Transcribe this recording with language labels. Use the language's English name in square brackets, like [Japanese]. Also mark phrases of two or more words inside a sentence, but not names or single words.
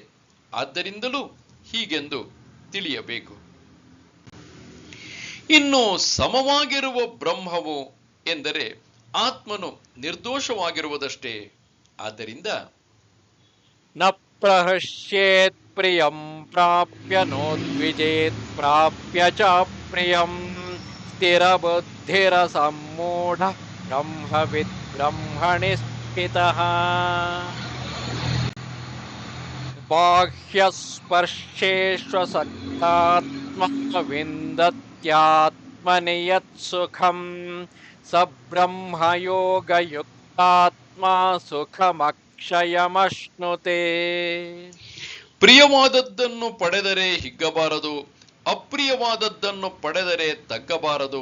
[Kannada] ಆದ್ದರಿಂದಲೂ ಹೀಗೆಂದು ತಿಳಿಯಬೇಕು. ಇನ್ನು ಸಮವಾಗಿರುವ ಬ್ರಹ್ಮವು ಎಂದರೆ ಆತ್ಮನು ನಿರ್ದೋಷವಾಗಿರುವುದಷ್ಟೇ. ಆದ್ದರಿಂದ [Sanskrit] ನ ಪ್ರಹೃಷ್ಯೇತ್ ಪ್ರಿಯಂ ಪ್ರಾಪ್ಯ ನೋದ್ವಿಜೇತ್ ಪ್ರಾಪ್ಯ ಚ ಪ್ರಿಯಂ ಸ್ಥಿರ ಬುದ್ಧಿರ ಸಮ್ಮೂಢ ಬ್ರಹ್ಮವಿದ್ ಬ್ರಹ್ಮಣಿ ಸ್ಥಿತಃ. ಬಾಹ್ಯಸ್ಪರ್ಶೇಷ್ವಸಕ್ತಾತ್ಮ ವಿಂದತ್ಯಾತ್ಮನಿ ಯತ್ಸುಖಂ ಸ ಬ್ರಹ್ಮಯೋಗಯುಕ್ತಾತ್ಮ ಸುಖಮಕ್ಷಯಮಶ್ನುತೆ. [Kannada] ಪ್ರಿಯವಾದದ್ದನ್ನು ಪಡೆದರೆ ಹಿಗ್ಗಬಾರದು, ಅಪ್ರಿಯವಾದದ್ದನ್ನು ಪಡೆದರೆ ತಗ್ಗಬಾರದು.